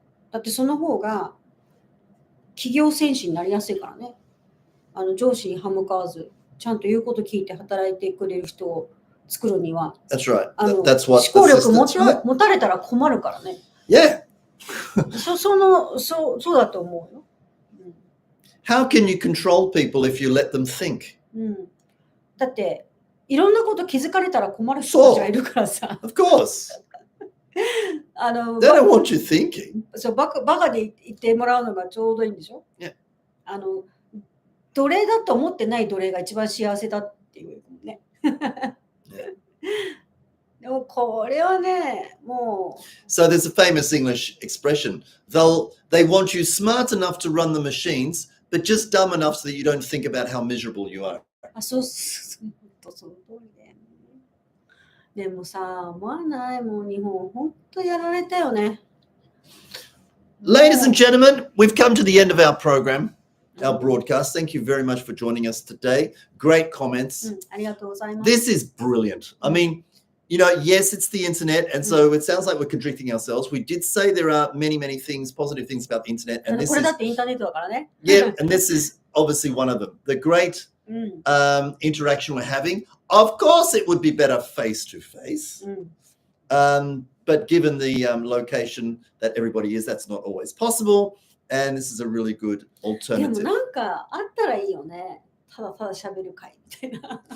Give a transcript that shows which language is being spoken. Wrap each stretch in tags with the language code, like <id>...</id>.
<ja>だってその方が企業戦士になりやすいからね。上司に歯向かわず、ちゃんと言うこと聞いて働いてくれる人を作るには、</ja> <en>That's right.</en> <ja>思考力持たれたら困るからね。</ja> <en>Yeah.</en> <ja>そうだと思うよ。</ja> <en>How can you control people if you let them think?</en> <ja>だって、いろんなこと気づかれたら困る人たちがいるからさ。</ja> <en>Of course. They don't want you thinking.</en> <ja>そう、バカで言ってもらうのがちょうどいいんでしょ？</ja> <en>Yeah.</en> <ja>奴隷だと思ってない奴隷が一番幸せだっていうね。でもこれはね、もう。</ja> <en>So there's a famous English expression. They want you smart enough to run the machines, but just dumb enough so that you don't think about how miserable you are.</en> <ja>そうその通りで。でもさ、思わない？もう日本、本当やられたよね。</ja> <en>Ladies and gentlemen, we've come to the end of our program, our broadcast. Thank you very much for joining us today. Great comments.</en> <ja>ありがとうございます。</ja> <en>This is brilliant. I mean, you know, yes, it's the internet, and so it sounds like we're contradicting ourselves. We did say there are many, many things, positive things about the internet, and this</en> <ja>これだ</ja> <en>is</en> <ja>ってインターネットだからね。</ja> <en>yeah, and this is obviously one of them. The great interaction we're having. Of course, it would be better face to face, but given the location that everybody is, that's not always possible. And this is a really good</en> <ja>でも</ja> <en>alternative.</en> <ja>なんかあったらいいよね。ただただ喋る会みたいな。</ja>